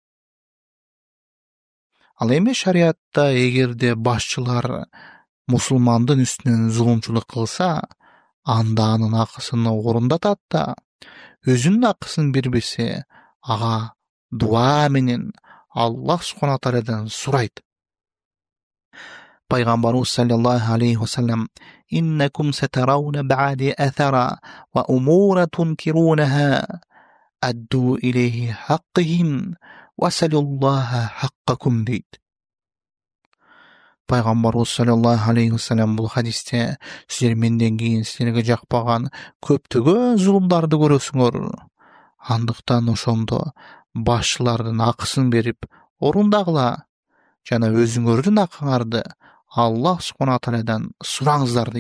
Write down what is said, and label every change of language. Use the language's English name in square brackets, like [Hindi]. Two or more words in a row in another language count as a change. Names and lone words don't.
[Kyrgyz] Ал эми шариатта эгерде башчылар мусулмандын үстүнөн зулумчулук кылса, анда анын акысын орундатат да, өзүнүн акысын бербесе, ага дуа менен [Arabic] الله سبحانه [Kyrgyz] тааладан сурайт. [Arabic] Пайгамбарыбыз صلى الله عليه وسلم إنكم سترون بعدي أثرة وأمورا تنكرونها أدوا إليهم حقهم وسلوا الله حقكم" дейт. [Kyrgyz] Пайгамбарыбыз [Arabic] صلى الله عليه وسلم [Kyrgyz] бул хадисте силер менден кийин силерге жакпаган көптөгөн зулумдарды көрөсүңөр. Андыктан ошондо башчылардын акысын берип орундагыла жана өзүңөрдүн акыңарды [Arabic] الله سبحانه [Kyrgyz] тааладан сураңыздар дейт.